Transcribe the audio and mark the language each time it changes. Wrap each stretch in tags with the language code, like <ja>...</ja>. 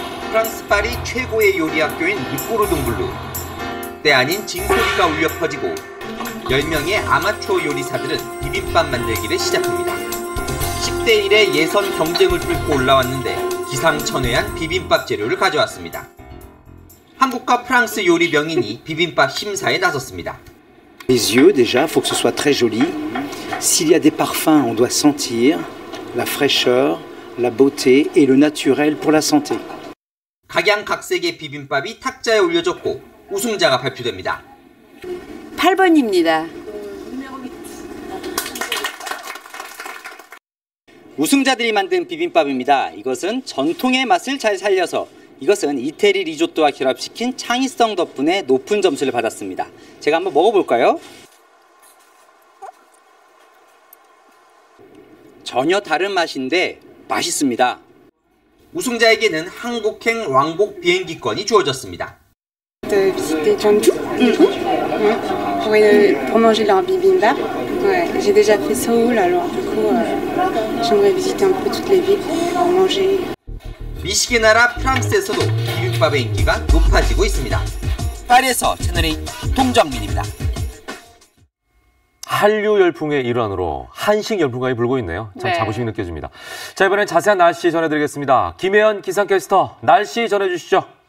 <ko>프랑스 파리 최고의 요리 학교인 루꼬르동블루. 때 아닌 징소리가 울려 퍼지고 10명의 아마추어 요리사들은 비빔밥 만들기를 시작합니다. 10대 1의 예선 경쟁을 뚫고 올라왔는데 기상천외한 비빔밥 재료를 가져왔습니다. 한국과 프랑스 요리 명인이 비빔밥 심사에 나섰습니다.</ko> <fr>Les yeux déjà, faut que ce soit très joli. S'il y a des parfums, on doit sentir la fraîcheur, la beauté et le naturel pour la santé.</fr> <ko>각양각색의 비빔밥이 탁자에 올려졌고 우승자가 발표됩니다. 8번입니다. 우승자들이 만든 비빔밥입니다. 이것은 전통의 맛을 잘 살려서 이것은 이태리 리조또와 결합시킨 창의성 덕분에 높은 점수를 받았습니다. 제가 한번 먹어볼까요? 전혀 다른 맛인데 맛있습니다. 우승자에게는 한국행 왕복 비행기권이 주어졌습니다.</ko> <fr>De visiter Jeonju pour manger leur bibimbap. Ouais, j'ai déjà fait Seoul, alors du coup, j'aimerais visiter un peu toutes les villes pour manger.</fr> <ko>미식의 나라 프랑스에서도 비빔밥의 인기가 높아지고 있습니다. 파리에서 채널A 동정민입니다. 한류 열풍의 일환으로 한식 열풍이 불고 있네요. 참 네. 자부심이 느껴집니다. 자, 이번엔 자세한 날씨 전해드리겠습니다. 김혜연 기상캐스터, 날씨 전해주시죠.</ko>